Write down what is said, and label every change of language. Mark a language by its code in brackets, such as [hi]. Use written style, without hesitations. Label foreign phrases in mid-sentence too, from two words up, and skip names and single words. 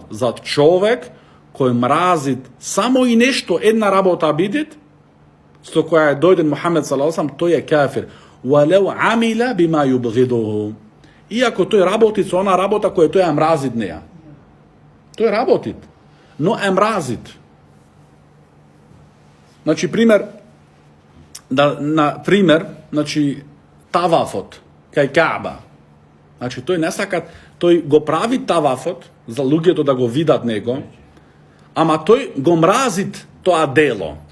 [mk] За човек кој мразит само и нешто, една работа бидит, со која е дојден Мухаммед [ar] صلى الله عليه وسلم, [mk] тој е кафир. [ar] وَلَوْ عَمِلَ بِمَا يُبْغِضُهُ. [mk] Иако тој работит со она работа која тој ја мразит неја. Тој работит, но е мразит. Значи, значи, тавафот, кај Каба. Значи, тој не сакат, тој го прави тавафот, за луѓето да го видат него, ама тој го мразит тоа дело.